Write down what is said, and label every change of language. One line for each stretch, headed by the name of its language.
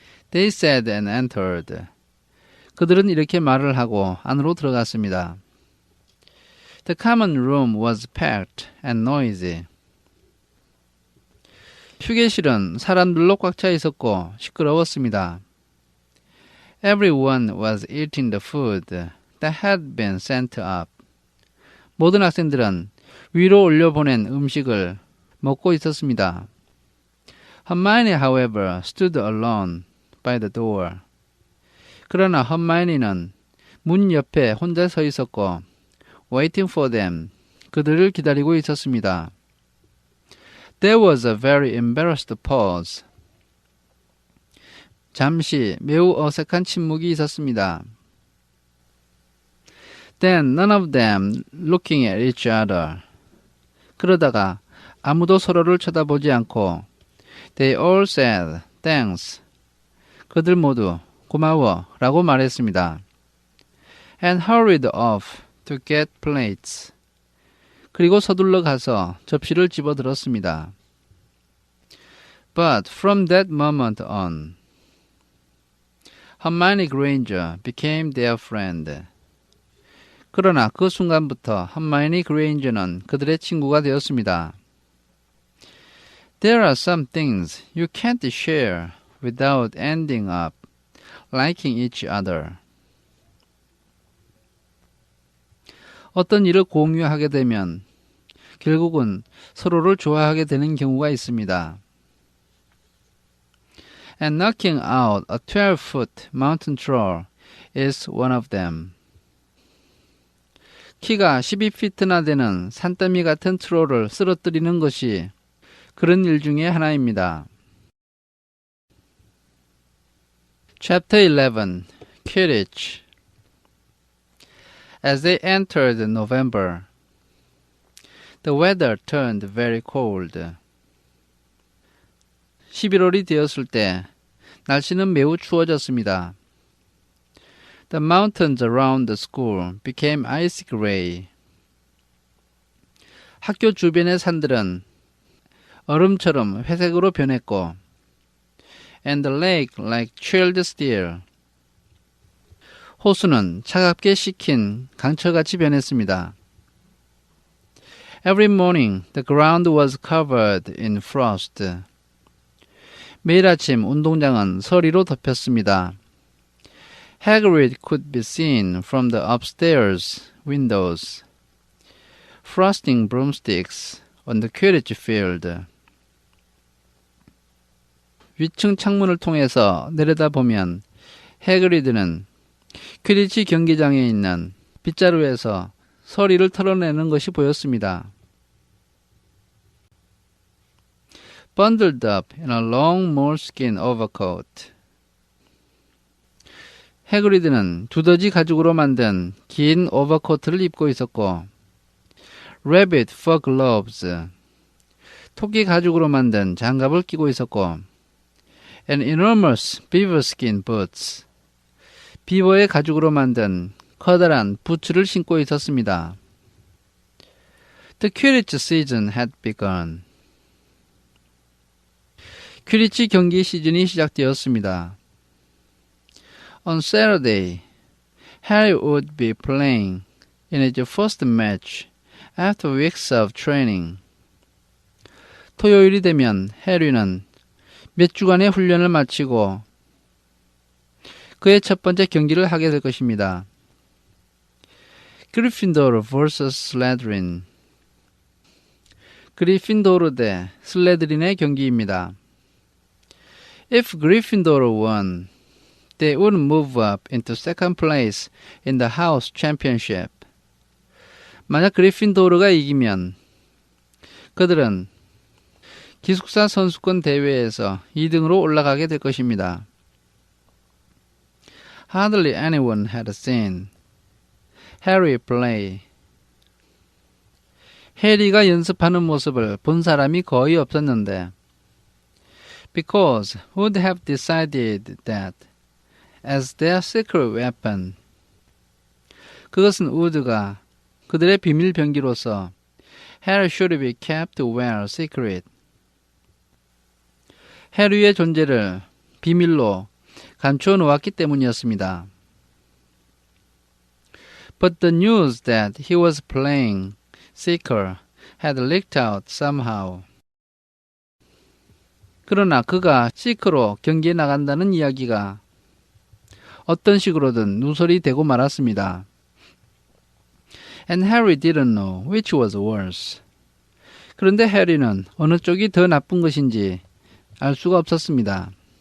English: They said and entered.
Korean: 그들은 이렇게 말을 하고 안으로 들어갔습니다.
English: The common room was packed and noisy.
Korean: 휴게실은 사람들로 꽉 차 있었고 시끄러웠습니다.
English: Everyone was eating the food that had been sent up.
Korean: 모든 학생들은 위로 올려보낸 음식을 먹고 있었습니다.
English: Hermione, however, stood alone by the door.
Korean: 그러나 허마이니는 문 옆에 혼자 서 있었고
English: waiting for them.
Korean: 그들을 기다리고 있었습니다.
English: There was a very embarrassed pause.
Korean: 잠시 매우 어색한 침묵이 있었습니다.
English: Then none of them looking at each other.
Korean: 그러다가 아무도 서로를 쳐다보지 않고
English: They all said thanks.
Korean: 그들 모두 고마워 라고 말했습니다.
English: And hurried off to get plates.
Korean: 그리고 서둘러 가서 접시를 집어들었습니다.
English: But from that moment on, Hermione Granger became their friend.
Korean: 그러나 그 순간부터 Hermione Granger는 그들의 친구가 되었습니다.
English: There are some things you can't share without ending up liking each other.
Korean: 어떤 일을 공유하게 되면 결국은 서로를 좋아하게 되는 경우가 있습니다.
English: And knocking out a 12-foot mountain troll is one of them.
Korean: 키가 12피트나 되는 산더미 같은 트롤을 쓰러뜨리는 것이 그런 일 중에 하나입니다.
English: Chapter 11. Quidditch. As they entered November, the weather turned very cold.
Korean: 11월이 되었을 때 날씨는 매우 추워졌습니다.
English: The mountains around the school became icy gray.
Korean: 학교 주변의 산들은 얼음처럼 회색으로 변했고,
English: and the lake like chilled steel.
Korean: 호수는 차갑게 식힌 강철같이 변했습니다.
English: Every morning the ground was covered in frost.
Korean: 매일 아침 운동장은 서리로 덮였습니다.
English: Hagrid could be seen from the upstairs windows, frosting broomsticks on the Quidditch field.
Korean: 위층 창문을 통해서 내려다보면 해그리드는 퀴디치 경기장에 있는 빗자루에서 서리를 털어내는 것이 보였습니다.
English: Bundled up in a long moleskin overcoat.
Korean: 해그리드는 두더지 가죽으로 만든 긴 오버코트를 입고 있었고
English: rabbit fur gloves,
Korean: 토끼 가죽으로 만든 장갑을 끼고 있었고
English: and enormous beaver skin boots,
Korean: 비버의 가죽으로 만든 커다란 부츠를 신고 있었습니다.
English: The Quidditch season had begun.
Korean: 퀴디치 경기 시즌이 시작되었습니다.
English: On Saturday, Harry would be playing in his first match after weeks of training.
Korean: 토요일이 되면 해리는 몇 주간의 훈련을 마치고 그의 첫 번째 경기를 하게 될 것입니다. 그리핀도르 vs 슬라드린. 그리핀도르 대 슬라드린의 경기입니다.
English: If Gryffindor won, they would move up into second place in the house championship.
Korean: 만약 그리핀도르가 이기면 그들은 기숙사 선수권 대회에서 2등으로 올라가게 될 것입니다.
English: Hardly anyone had seen Harry play.
Korean: 해리가 연습하는 모습을 본 사람이 거의 없었는데
English: because would have decided that as their secret weapon.
Korean: 그것은 우드가 그들의 비밀 병기로서
English: Harry should be kept well secret.
Korean: 해리의 존재를 비밀로 감추어 놓았기 때문이었습니다.
English: But the news that he was playing Seeker had leaked out somehow.
Korean: 그러나 그가 시크로 경기에 나간다는 이야기가 어떤 식으로든 누설이 되고 말았습니다.
English: And Harry didn't know which was worse.
Korean: 그런데 해리는 어느 쪽이 더 나쁜 것인지 알 수가 없었습니다.